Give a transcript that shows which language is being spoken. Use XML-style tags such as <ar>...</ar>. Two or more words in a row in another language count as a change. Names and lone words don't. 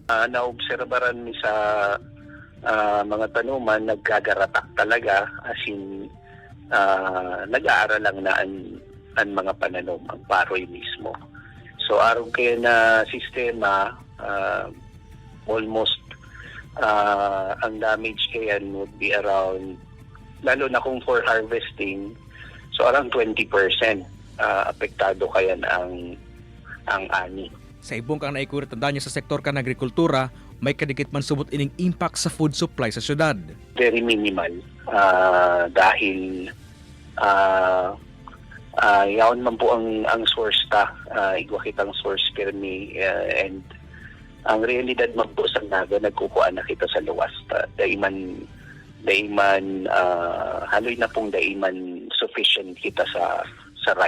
<bik>Naobserbaran mi sa mga tanuman naggagaratak talaga</bik> <en>as in</en> <bik>nag-aaral lang na ang mga pananom, ang paroy mismo. So aron kaya na sistema, almost ang damage kaya</bik> <en>would be around,</en> <bik>lalo na kung</bik> <en>for harvesting,</en> <bik>so around 20% apektado kaya na ang ani. Sa ibong kang naikurit ang danyo sa sektor kan agrikultura, may kadikit man subot ining impact sa food supply sa syudad.</bik> <en>Very minimal</en> <bik>dahil yaon man po ang source igwa kitang</bik> <en>source permi</en> <bik>and ang realidad man po sa Naga nagkukuha na kita sa luwas daiman haloy na pong daiman sufficient kita sa rice.</bik>